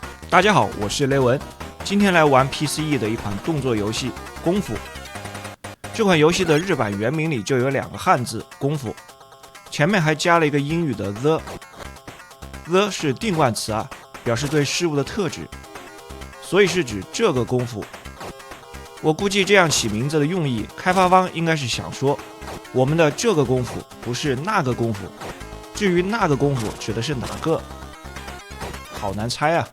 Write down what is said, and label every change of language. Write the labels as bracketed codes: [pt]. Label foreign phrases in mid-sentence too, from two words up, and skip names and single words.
[zh] 大家好，我是雷文，今天來玩 PCE 的一款动作游戏《功夫》。这款游戏的日版原名裡就有2個漢字“功夫”，前面還加了一個英語的 the 是定冠詞啊，表示對事物的特指，所以是指這個功夫。我估計這樣起名字的用意，開發方應該是想說，我們的這個功夫不是那個功夫，至於那個功夫指的是哪個，好難猜啊。